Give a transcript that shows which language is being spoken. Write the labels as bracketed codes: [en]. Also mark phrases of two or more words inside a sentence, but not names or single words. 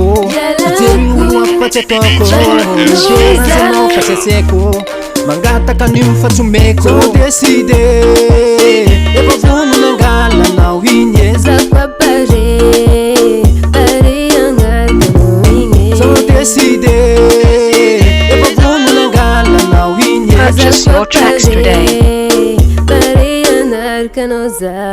[mg] Ialako. Mijery olo hafa fa tsy ataoko. Vanonao Mideranzy za. anao fa tsy asaiko. Mangataka an'io fa tsy omeko. Zaho décidé. Efa vono nangalanao iny e. Zaho fa pare. Pare hangalanao iny e. Zaho décidé. Efa vono nangalanao iny e. [en] Purchase your tracks today. [mg] Pare hanaraka anao za.